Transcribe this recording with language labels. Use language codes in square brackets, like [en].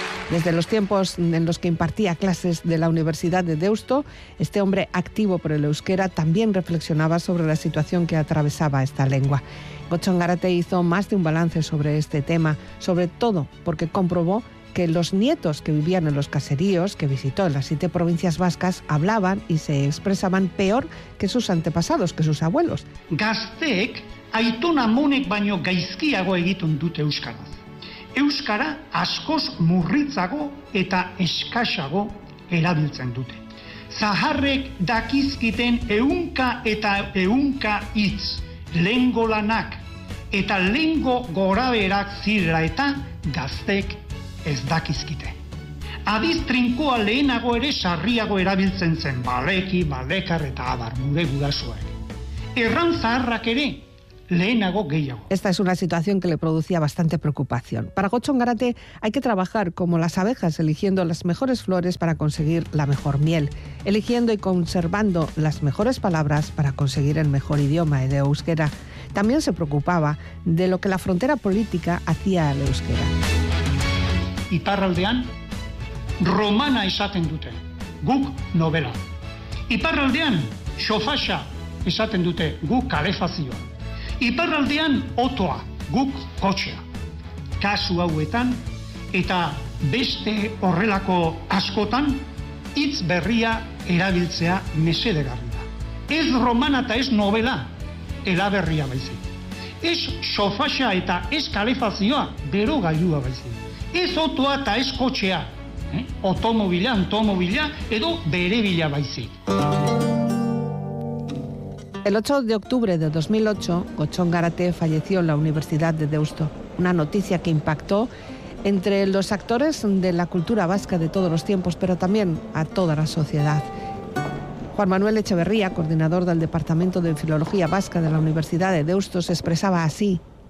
[es] Desde los tiempos en los que impartía clases de la Universidad de Deusto, este hombre activo por el euskera también reflexionaba sobre la situación que atravesaba esta lengua. Gotzon Garate hizo más de un balance sobre este tema, sobre todo porque comprobó que los nietos que vivían en los caseríos que visitó en las siete provincias vascas hablaban y se expresaban peor que sus antepasados, que sus abuelos. [eu] Gazteek aitona amonek baino gaizkiago egiten dute euskaraz. Euskara askoz murritzago eta eskasago erabiltzen dute. Zaharrek dakizkiten ehunka eta ehunka hitz, lengo lanak eta lengo goraberak zirela eta gazteek ez dakizkite. Adiz trinkoa lehenago ere sarriago erabiltzen zen, baleki, balekar eta abar, gure gurasoek. Erran zaharrak ere, lehenago gehiago. [es] Esta es una situación que le producía bastante preocupación. Para Gotzon Garate hay que trabajar como las abejas, eligiendo las mejores flores para conseguir la mejor miel, eligiendo y conservando las mejores palabras para conseguir el mejor idioma, el euskera. También se preocupaba de lo que la frontera política hacía al euskera. [eu] Iparraldean, romana esaten dute, guk novela. Iparraldean, xofaxa esaten dute, guk kalefazioa. Iparraldean, otoa, guk kotxea. Kasu hauetan, eta beste horrelako askotan, hitz berria erabiltzea mesedegarria. Ez romana eta ez novela, elaberria baizik. Ez xofaxa eta ez kalefazioa, bero gailua baizik. Ez otoa eta ez kotxea, otomobila, antomobila, edo berebila baizik. [es] El 8 de octubre de 2008, Gotzon Garate falleció en la Universidad de Deusto. Una noticia que impactó entre los actores de la cultura vasca de todos los tiempos, pero también a toda la sociedad. Juan Manuel Echeverría, coordinador del Departamento de Filología Vasca de la Universidad de Deusto, se expresaba así.